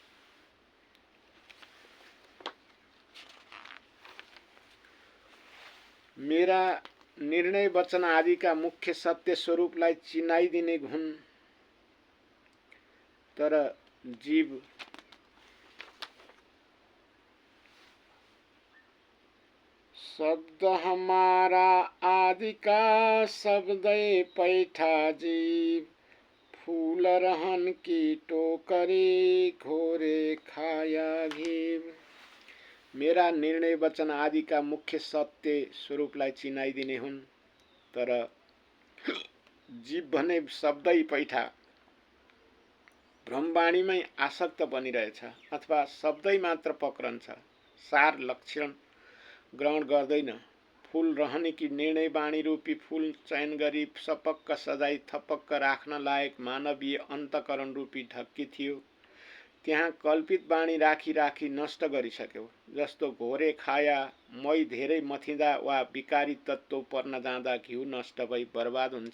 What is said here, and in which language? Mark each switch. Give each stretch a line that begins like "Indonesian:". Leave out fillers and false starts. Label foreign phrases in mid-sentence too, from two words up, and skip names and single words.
Nepali: मेरा निर्णय वचन आदिका मुख्य सत्य स्वरूपलाई चिनाइदिने हुन्,
Hindi: तर जीव शब्द हमारा आदि का शब्दै पैठा जीव, फूल रहन की टोकरी घोरे खाया घीव।
Nepali: मेरा निर्णय वचन
Hindi: आदि का
Nepali: मुख्य सत्य स्वरूपलाई चिनाइदिने हुन्, तर जीव भने शब्दै पैठा भ्रमवाणीमै आसक्त बनिरहेछ अथवा शब्दै मात्र पक्रन्छ, सार लक्षण ग्रहण गर्दैन। फूल रहने की निर्णय वाणी रूपी फूल चयन गरी सपक्क सजाई थपक्क राख्न लायक मानवीय अन्तकरण रूपी ढक्की थियो, त्यहाँ कल्पित वाणी राखी राखी नष्ट गरिसक्यो। जस्तो
Hindi: घोरे खाया,
Nepali: मै धेरै मथिँदा वा विकारी तत्त्व पर्न जाँदा घिउ नष्ट भई बर्बाद हुन्छ।